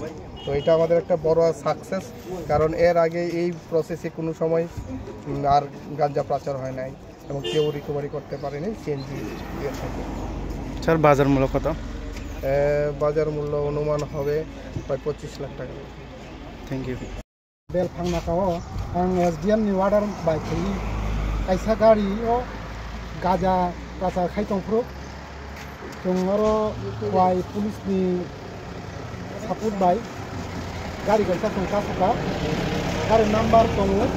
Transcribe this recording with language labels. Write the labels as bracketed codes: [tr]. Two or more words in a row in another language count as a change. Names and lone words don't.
[bn] তো এটা আমাদের একটা বড় সাকসেস, কারণ এর আগে এই প্রসেসে কোনো সময় আর গাঞ্জা পাচার হয় নাই এবং কেউ রিকভারি করতে পারেনি সিএনজি এর থেকে। স্যার বাজার মূল্য কত? বাজার মূল্য অনুমান হবে প্রায় 25 লাখ টাকা। [en] thank you. [trp] बेलफां नाकाओ आं SDM नि वार्डार बायखै कायसा गारिओ गाजा कासा खायतंफ्रु जों आरो वाय पुलिस नि सपोर्ट बाय गारि गंसा संका सका गारि नाम्बार दङ